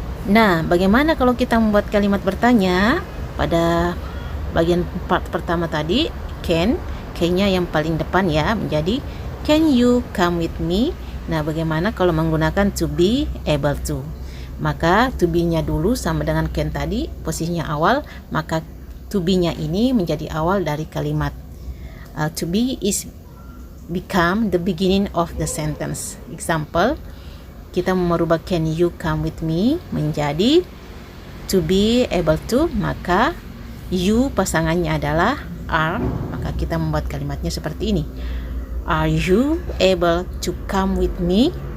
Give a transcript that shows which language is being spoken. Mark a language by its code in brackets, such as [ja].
[id] Nah, bagaimana kalau kita membuat kalimat bertanya? Pada bagian part pertama tadi, can-nya yang paling depan ya, menjadi [en] Can you come with me? [id] Nah, bagaimana kalau menggunakan to be able to? Maka to be-nya dulu sama dengan can tadi, posisinya awal, maka to be-nya ini menjadi awal dari kalimat. [en] To be is become the beginning of the sentence. [id] Example, kita merubah [en] can you come with me [id] menjadi to be able to, maka you pasangannya adalah are, maka kita membuat kalimatnya seperti ini. [en] Are you able to come with me?